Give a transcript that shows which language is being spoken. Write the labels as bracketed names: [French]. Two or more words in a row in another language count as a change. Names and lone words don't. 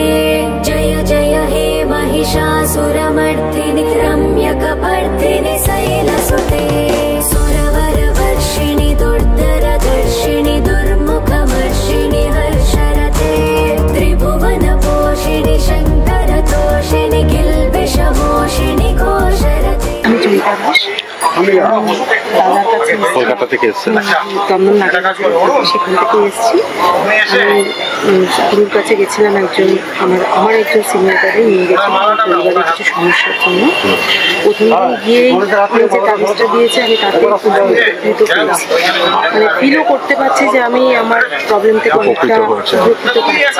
[Sanskrit] जय जय हे महिषासुरमर्दिनि रम्यकपर्दिनि शैलसुते। सुरवर वर्षिणि दुर्धर दर्शिनि दुर्मुखमर्षिणि हर्षरते। त्रिभुवन पोषिणि शंकर तोषिणि किल्बिषमोषिणि घोषरते। [Bangla] কলকাতা থেকে এসেছেন? সেখান থেকে এসেছি। গুরুর কাছে গেছিলাম, আমার একজন সিনিয়র দাদা নিয়ে গেছিলাম পরিবারের কিছু সমস্যার জন্য। প্রথমে গিয়ে যে কাগজটা দিয়েছে আমি তাতে উপকৃত পেয়েছি, মানে ফিলও করতে পারছি যে আমি আমার প্রবলেম থেকে অনেকটা উপকৃত পাচ্ছি।